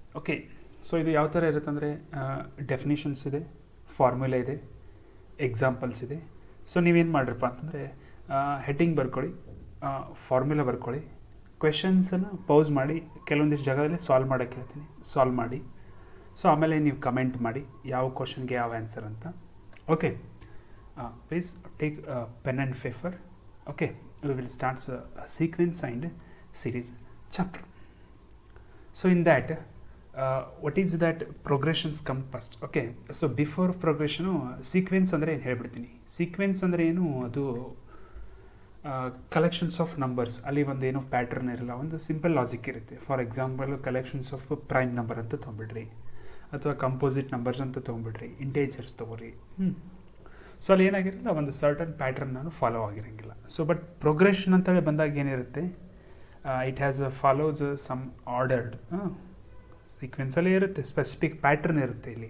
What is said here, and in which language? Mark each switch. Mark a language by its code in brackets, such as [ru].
[kn] Okay, so ಇದು ಯಾವ ಥರ ಇರುತ್ತೆ ಅಂದರೆ, ಡೆಫಿನಿಷನ್ಸ್ ಇದೆ, ಫಾರ್ಮುಲಾ ಇದೆ, ಎಕ್ಸಾಂಪಲ್ಸ್ ಇದೆ. ಸೊ ನೀವೇನು ಮಾಡಿರಪ್ಪ ಅಂತಂದರೆ, ಹೆಡ್ಡಿಂಗ್ ಬರ್ಕೊಳ್ಳಿ, ಫಾರ್ಮುಲಾ ಬರ್ಕೊಳ್ಳಿ, ಕ್ವೆಶನ್ಸನ್ನು ಪೌಸ್ ಮಾಡಿ ಕೆಲವೊಂದಿಷ್ಟು ಜಾಗದಲ್ಲಿ ಸಾಲ್ವ್ ಮಾಡೋಕ್ಕೆ ಹೇಳ್ತೀನಿ, ಸಾಲ್ವ್ ಮಾಡಿ. ಸೊ ಆಮೇಲೆ ನೀವು ಕಮೆಂಟ್ ಮಾಡಿ ಯಾವ ಕ್ವಶನ್ಗೆ ಯಾವ ಆನ್ಸರ್ ಅಂತ. [en] Okay, please take pen and paper. Okay, we will start sequence and series chapter. So in that, what is that progressions come first? Okay, so before progression, sequence [kn] ಅಂದರೆ ಏನು ಹೇಳ್ಬಿಡ್ತೀನಿ. ಸೀಕ್ವೆನ್ಸ್ ಅಂದರೆ ಏನು, ಅದು [en] Collections of numbers. [kn] ಅಲ್ಲಿ ಒಂದು ಏನೋ pattern ಇರಲ್ಲ, ಒಂದು ಸಿಂಪಲ್ ಲಾಜಿಕ್ ಇರುತ್ತೆ. For example, [en] collections of prime number [kn] ಅಂತ ತೊಗೊಂಬಿಡ್ರಿ, ಅಥವಾ ಕಂಪೋಸಿಟ್ ನಂಬರ್ಸ್ ಅಂತ ತೊಗೊಂಬಿಡ್ರಿ, ಇಂಟೇಜರ್ಸ್ ತೊಗೊರಿ. ಸೊ ಅಲ್ಲಿ ಏನಾಗಿರಲ್ಲ, ಒಂದು ಸರ್ಟನ್ ಪ್ಯಾಟರ್ನ್ ನಾನು ಫಾಲೋ ಆಗಿರೋಂಗಿಲ್ಲ. ಸೊ ಬಟ್ ಪ್ರೋಗ್ರೆಷನ್ ಅಂತೇಳಿ ಬಂದಾಗ ಏನಿರುತ್ತೆ, [en] it has follows some ordered [kn] ಸೀಕ್ವೆನ್ಸಲ್ಲಿ ಇರುತ್ತೆ, ಸ್ಪೆಸಿಫಿಕ್ ಪ್ಯಾಟರ್ನ್ ಇರುತ್ತೆ.